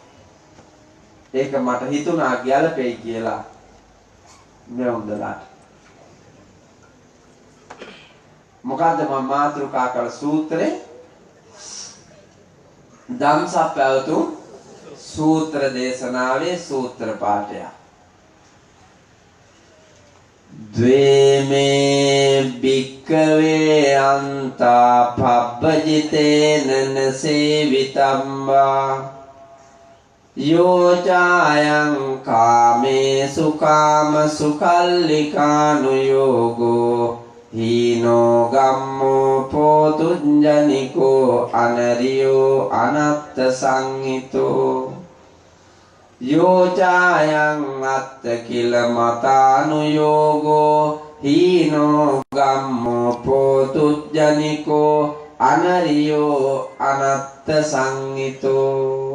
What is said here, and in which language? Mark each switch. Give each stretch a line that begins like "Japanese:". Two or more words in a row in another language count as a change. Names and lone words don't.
Sinhala: ඒක මට හිතුණා ගැළපෙයි කියලා මේ උන්දලාට. මොකද්ද මම මාතෘකා කළ සූත්‍රේ? ධම්සප්පවතුන් සූත්‍ර දේශනාවේ සූත්‍ර පාඨය.
Pali: ද්වේමේ භික්ඛවේ අන්තා පබ්බජිතේන සේවිතම්වා යෝචායං කාමේසු කාම සුකල්ලිකානුයෝගෝ හීනෝ ගම්මෝ පෝතුඤ්ජනිකෝ අනරියෝ අනත්ත සංහිතෝ යෝචායං අත්ත කිල මතානුයෝගෝ හීනෝ ගම්මෝ පෝතුඤ්ජනිකෝ අනරියෝ අනත්ත සංහිතෝ.